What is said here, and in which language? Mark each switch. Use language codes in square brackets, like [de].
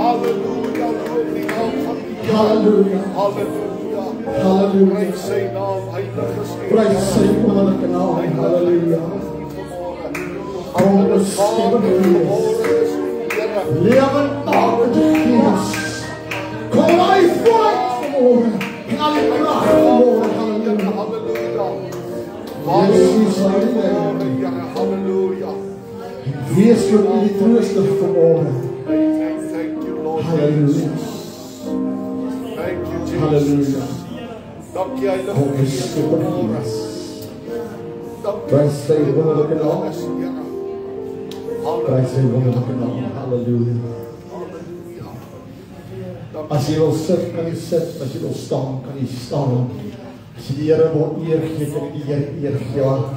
[af] Halleluja, loop die naam van die Here. Halleluja, Halleluja. halleluja. Prys sy naam, heilige Gees. Prys sy wonderlijke naam, halleluja. Onbestemde Gees, lewendmakende Gees, kom hy vooruit vanmorgen, en al die kracht vanmorgen, halleluja. Jezus, halleluja. Halleluja. Wees vir u die trooster vanmorgen, [en] Thank you, Lord [af] halleluja, [en] Jesus. Thank you, Jesus. [af] halleluja. Dankie, heilige Gees. Onbestemde Gees, Dankie, prys sy wonderlijke naam, Here. prys sy wonderlijke naam, halleluja. As jy wil sit, kan jy sit. As jy wil staan, kan jy staan. As jy die Here wil eer gee, kan jy die Here eer gee.